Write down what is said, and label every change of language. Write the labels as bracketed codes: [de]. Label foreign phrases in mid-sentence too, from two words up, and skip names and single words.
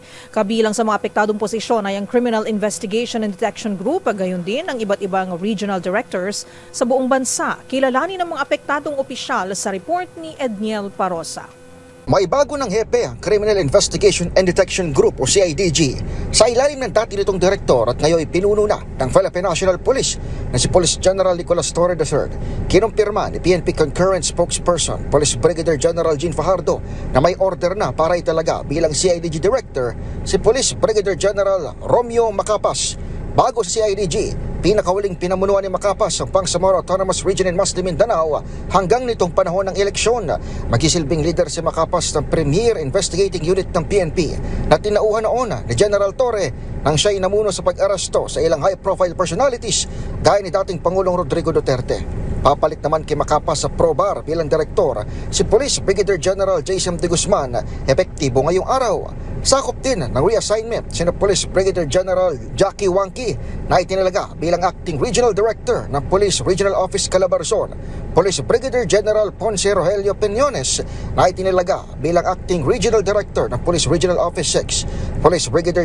[tl] Kabilang sa mga apektadong posisyon ay ang Criminal Investigation and Detection Group, gayon din ang iba't ibang [en] regional directors [tl] sa buong bansa. Kilalanin ng mga apektadong opisyal sa report ni Edniel Parosa. May bago ng hepe ang Criminal Investigation and Detection Group o CIDG sa ilalim ng dati nitong direktor at ngayon pinuno na ng Philippine National Police na si Police General Nicolas Torre III. Kinumpirma ni PNP Concurrent Spokesperson Police Brigadier General Jean Fajardo na may order na para italaga bilang CIDG Director si Police Brigadier General Romeo Macapas. Bago sa CIDG, pinakahuling pinamunuan ni Macapas ang Bangsamoro Autonomous Region in Muslim Mindanao hanggang nitong panahon ng eleksyon. Magsisilbing leader si Macapas ng Premier Investigating Unit ng PNP na tinauhan noon ni General Torre nang siya'y namuno sa pag-aresto sa ilang [en] high-profile personalities [tl] gaya ni dating Pangulong Rodrigo Duterte. Papalit naman kay Macapas sa PROBAR bilang direktor si Police Brigadier General Jason De Guzman, epektibo ngayong araw. Sakop din ng reassignment sina Police Brigadier General Jackie Wangki na itinalaga bilang [en] Acting Regional Director [tl] ng Police Regional Office Calabarzon, Police Brigadier General Ponce Rogelio Peñones na itinalaga bilang [en] Acting Regional Director [tl] ng Police Regional Office 6, Police Brigadier